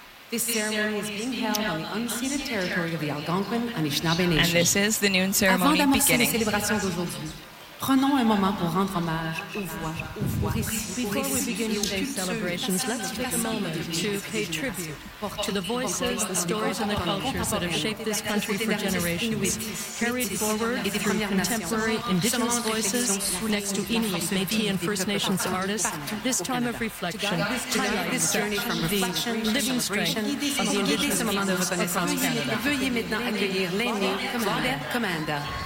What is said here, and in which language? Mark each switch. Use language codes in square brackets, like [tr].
[en] This ceremony is being held on the unceded territory of the Algonquin Anishinaabe Nation. And this is the noon ceremony beginning. [fr] Prenons un moment pour rendre hommage aux voix. [en] Before we begin today's celebrations, let's take a moment to pay tribute to the voices, the stories, and the cultures that have shaped this country for generations. We've carried forward through contemporary indigenous voices, next to Inuit, Métis, and First Nations artists, this time of reflection, to guide this journey from reflection, living strength, of the indigenous people of Canada. [fr] Veuillez maintenant accueillir l'aîné, Robert Commander.